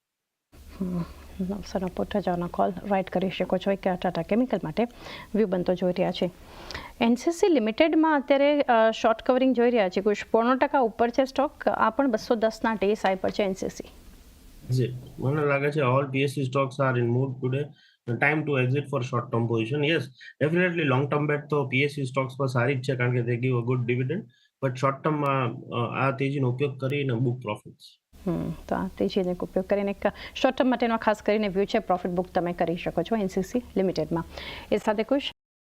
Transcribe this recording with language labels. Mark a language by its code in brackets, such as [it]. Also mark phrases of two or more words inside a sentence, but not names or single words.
[gu] 900ના પુટ 1000ના કોલ રાઇટ કરી શકો છો. એક ટાટા કેમિકલ માટે વ્યૂ બનતો જોઈ રહ્યા છે. NCC લિમિટેડમાં અત્યારે [en] short covering [gu] જોઈ રહ્યા છે. કુશ 0.5% ઉપર છે સ્ટોક. આ પણ 210ના DSI પર છે NCC. મને લાગે છે [en] all PSU stocks are in mood today. Time to exit for short term position. Yes, definitely long term bet [gu] તો PSU stocks પર સારી જ છે, કારણ કે [en] they give a good dividend. [gu] બટ [en] short termમાં [gu] આ તેજીનો ઉપયોગ કરીને [en] book profits. [gu] તો આ તેજીનો ઉપયોગ કરીને એક [en] short term [gu] માટેનો ખાસ કરીને વ્યૂ છે [en] profit book [gu] તમે કરી શકો છો NCC લિમિટેડમાં. એ સાથે કુશ